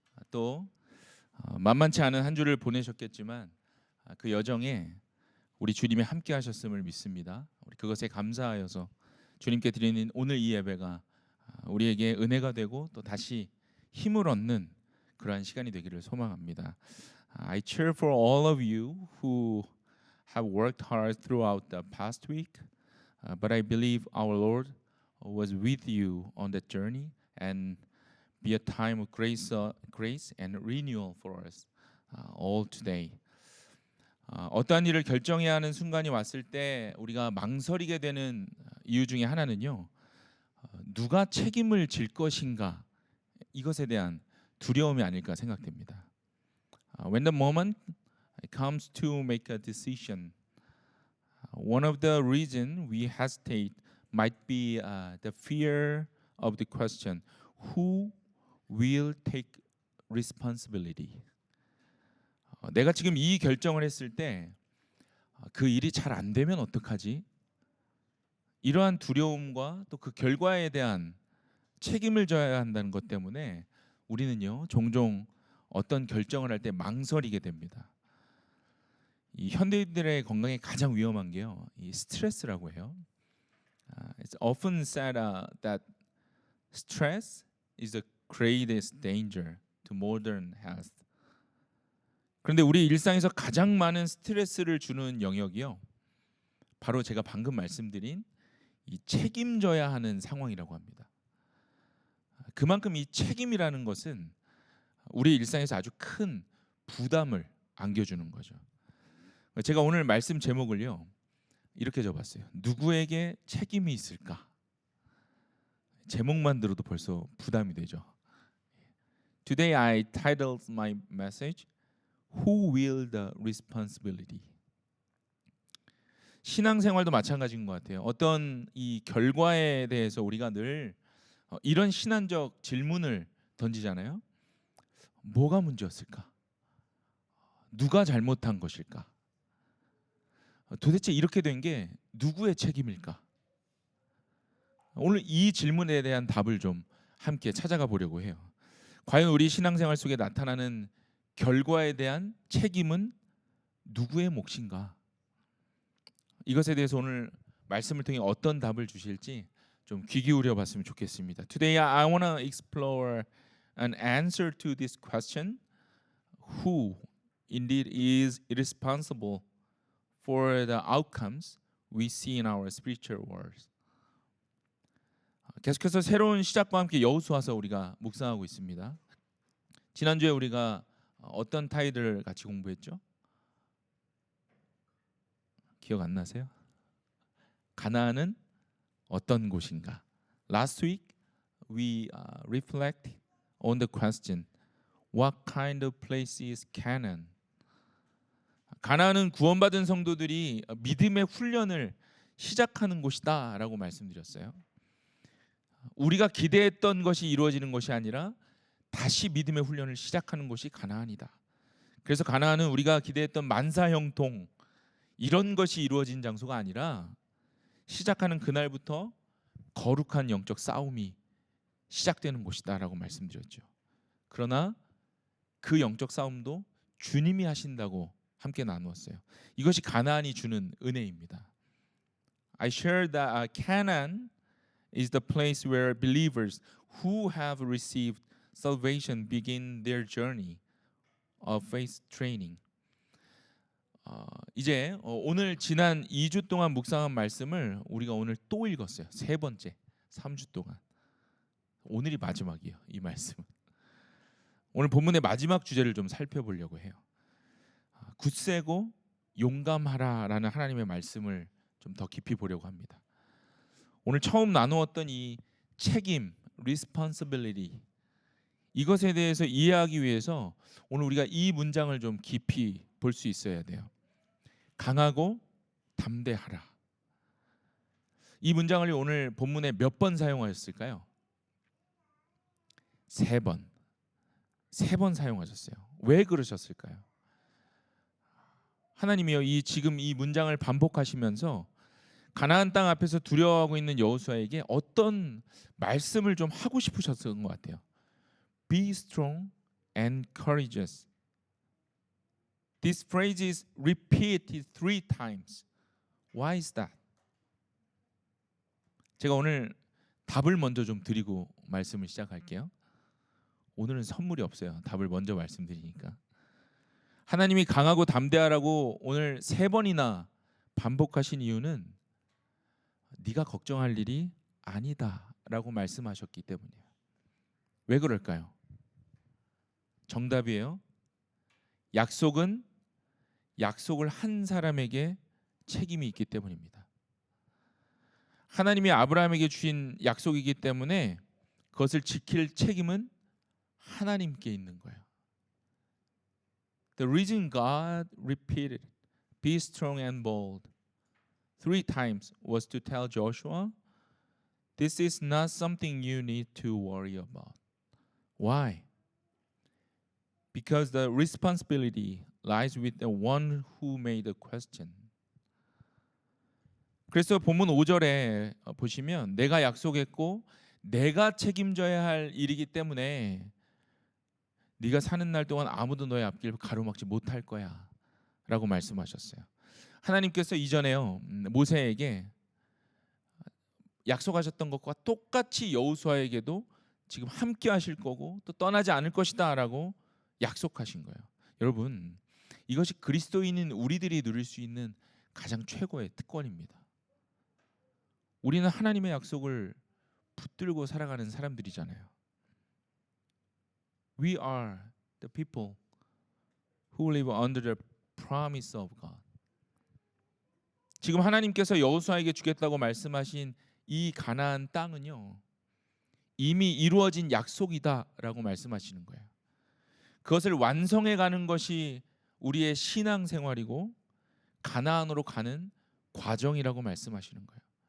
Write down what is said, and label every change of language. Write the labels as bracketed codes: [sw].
[ko] 또 만만치 않은 한 주를 보내셨겠지만 그 여정에 우리 주님이 함께 하셨음을 믿습니다. 우리 그것에 감사하여서 주님께 드리는 오늘 이 예배가 우리에게 은혜가 되고 또 다시 힘을 얻는 그러한 시간이 되기를 소망합니다. [en] I cheer for all of you who have worked hard throughout the past week, but I believe our Lord was with you on that journey and be a time of grace and renewal for us all today. [ko] 어떠한 일을 결정해야 하는 순간이 왔을 때 우리가 망설이게 되는 이유 중에 하나는요, 누가 책임을 질 것인가, 이것에 대한 두려움이 아닐까 생각됩니다. [en] When the moment comes to make a decision, one of the reasons we hesitate might be the fear of the question, who will take responsibility? [ko] 내가 지금 이 결정을 했을 때 그 일이 잘 안 되면 어떡하지? 이러한 두려움과 또 그 결과에 대한 책임을 져야 한다는 것 때문에 우리는요, 종종 어떤 결정을 할 때 망설이게 됩니다. 이 현대인들의 건강에 가장 위험한 게요, 이 스트레스라고 해요. [en] It's often said that stress is the greatest danger to modern health. [ko] 그런데 우리 일상에서 가장 많은 스트레스를 주는 영역이요, 바로 제가 방금 말씀드린 이 책임져야 하는 상황이라고 합니다. 그만큼 이 책임이라는 것은 우리 일상에서 아주 큰 부담을 안겨주는 거죠. 제가 오늘 말씀 제목을요, 이렇게 적었어요. 누구에게 책임이 있을까? 제목만 들어도 벌써 부담이 되죠. [en] Today I titled my message, Who will the responsibility? [ko] 신앙생활도 마찬가지인 것 같아요. 어떤 이 결과에 대해서 우리가 늘 이런 신앙적 질문을 던지잖아요. 뭐가 문제였을까? 누가 잘못한 것일까? 도대체 이렇게 된 게 누구의 책임일까? 오늘 이 질문에 대한 답을 좀 함께 찾아가 보려고 해요. 과연 우리 신앙생활 속에 나타나는 결과에 대한 책임은 누구의 몫인가? 이것에 대해서 오늘 말씀을 통해 어떤 답을 주실지 좀 귀 기울여 봤으면 좋겠습니다. [en] Today I want to explore an answer to this question. Who indeed is responsible for the outcomes we see in our spiritual world? [ko] 계속해서 새로운 시작과 함께 여호수아서 우리가 묵상하고 있습니다. 지난주에 우리가 어떤 타이틀을 같이 공부했죠? 기억 안 나세요? 가나안은 어떤 곳인가? [en] Last week we reflect on the question, what kind of place is Canaan? [ko] 가나안은 구원받은 성도들이 믿음의 훈련을 시작하는 곳이다라고 말씀드렸어요. 우리가 기대했던 것이 이루어지는 것이 아니라 다시 믿음의 훈련을 시작하는 곳이 가나안이다. 그래서 가나안은 우리가 기대했던 만사형통 이런 것이 이루어진 장소가 아니라 시작하는 그날부터 거룩한 영적 싸움이 시작되는 곳이다라고 말씀드렸죠. 그러나 그 영적 싸움도 주님이 하신다고 함께 나누었어요. 이것이 가나안이 주는 은혜입니다. [en] I shared that Canaan is the place where believers who have received salvation begin their journey of faith training. [ko] 이제 오늘 지난 2주 동안 묵상한 말씀을 우리가 오늘 또 읽었어요. 세 번째, 3주 동안. 오늘이 마지막이에요. 이 말씀은. 오늘 본문의 마지막 주제를 좀 살펴보려고 해요. 굳세고 용감하라라는 하나님의 말씀을 좀 더 깊이 보려고 합니다. 오늘 처음 나누었던 이 책임, responsibility, 이것에 대해서 이해하기 위해서 오늘 우리가 이 문장을 좀 깊이 볼 수 있어야 돼요. 강하고 담대하라. 이 문장을 오늘 본문에 몇 번 사용하셨을까요? 3번. 3번 사용하셨어요. 왜 그러셨을까요? 하나님이요, 지금 이 문장을 반복하시면서 가나안 땅 앞에서 두려워하고 있는 여호수아에게 어떤 말씀을 좀 하고 싶으셨던 것 같아요. [en] Be strong and courageous. This phrase is repeated 3 times. Why is that? [ko] 제가 오늘 답을 먼저 좀 드리고 말씀을 시작할게요. 오늘은 선물이 없어요. 답을 먼저 말씀드리니까. 하나님이 강하고 담대하라고 오늘 3번이나 반복하신 이유는 네가 걱정할 일이 아니다라고 말씀하셨기 때문이에요. 왜 그럴까요? 정답이에요. 약속은 약속을 한 사람에게 책임이 있기 때문입니다. 하나님이 아브라함에게 주신 약속이기 때문에 그것을 지킬 책임은 하나님께 있는 거예요. [en] The reason God repeated, "Be strong and bold," 3 times was to tell Joshua, "This is not something you need to worry about." Why? Because the responsibility lies with the one who made the question. [ko] 그래서 본문 5절에 보시면 내가 약속했고 내가 책임져야 할 일이기 때문에 네가 사는 날 동안 아무도 너의 앞길을 가로막지 못할 거야 라고 말씀하셨어요. 하나님께서 이전에요 모세에게 약속하셨던 것과 똑같이 여호수아에게도 지금 함께 하실 거고 또 떠나지 않을 것이다 라고 약속하신 거예요. 여러분, 이것이 그리스도인인 우리들이 누릴 수 있는 가장 최고의 특권입니다. 우리는 하나님의 약속을 붙들고 살아가는 사람들이잖아요. [en] We are the people who live under the promise of God. [ko] 지금 하나님께서 여호수아에게 주겠다고 말씀하신 이 가나안 땅은요, 이미 이루어진 약속이다라고 말씀하시는 거예요. 그것을 완성해 가는 것이 우리의 신앙생활이고 가나안으로 가는 과정이라고 말씀하시는 거예요.